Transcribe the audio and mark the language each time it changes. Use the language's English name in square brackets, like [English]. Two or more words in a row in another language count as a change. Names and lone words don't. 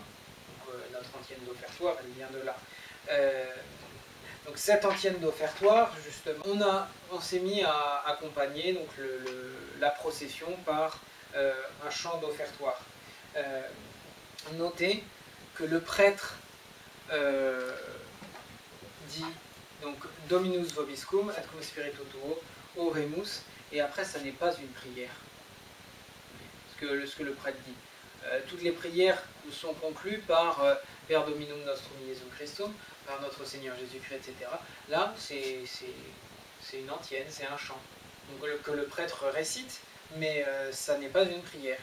[French] Notre antienne d'offertoire, elle vient de là. Donc cette antienne d'offertoire, justement, on s'est mis à accompagner donc, la procession par un chant d'offertoire. Notez que le prêtre dit donc [Latin] Dominus vobiscum, et cum spiritu tuo, oremus, [French] et après ça n'est pas une prière. Ce que le prêtre dit. Toutes les prières sont conclues par [Latin] Per Dominum Nostrum Jesu Christum, [French] par notre Seigneur Jésus-Christ, etc. Là, c'est une antienne, c'est un chant. Donc, que le prêtre récite, mais ça n'est pas une prière.